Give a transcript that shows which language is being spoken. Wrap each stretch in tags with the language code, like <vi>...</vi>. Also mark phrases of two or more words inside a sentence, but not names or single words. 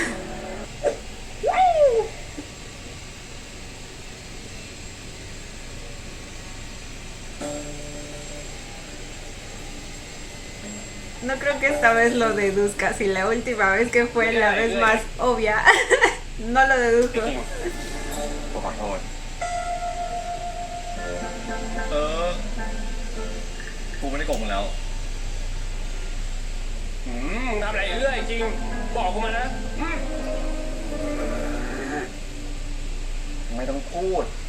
<es>No creo que esta vez lo deduzca, si la última vez que fue la vez más obvia, no lo dedujo.</es> <th>กูขอโทษ กูไม่ได้โกงมึงแล้ว มึงทำอะไรเรื่อยจริง บอกกูมานะ ไม่ต้องพูด</th>